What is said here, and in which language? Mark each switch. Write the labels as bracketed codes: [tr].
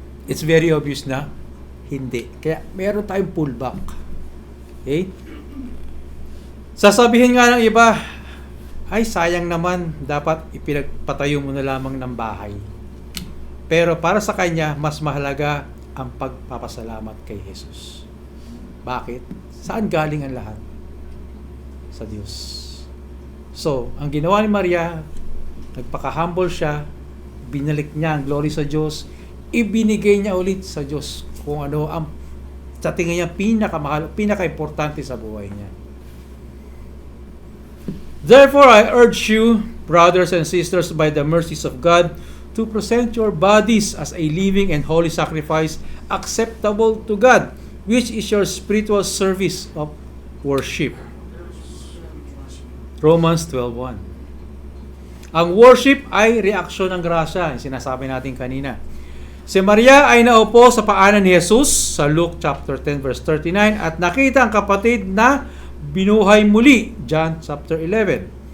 [en] It's very obvious [tl] na hindi. Kaya meron tayong pullback. Okay? Sasabihin nga ng iba, ay sayang naman, dapat ipinagpatayo mo na lamang ng bahay. Pero para sa kanya, mas mahalaga ang pagpapasalamat kay Jesus. Bakit? Saan galing ang lahat? Sa Diyos. So, ang ginawa ni Maria, nagpaka-humble siya, binalik niya ang glory sa Diyos, ibinigay niya ulit sa Diyos kung ano ang sa tingin niya pinakamahal, pinaka-importante sa buhay niya. [en] Therefore, I urge you, brothers and sisters, by the mercies of God, to present your bodies as a living and holy sacrifice acceptable to God, which is your spiritual service of worship. Romans 12:1. [tl] Ang worship ay reaksyon ng grasya, yung sinasabi natin kanina. Si Maria ay naupo sa paanan ni Jesus sa Luke chapter 10 verse 39 at nakita ang kapatid na binuhay muli, John chapter 11.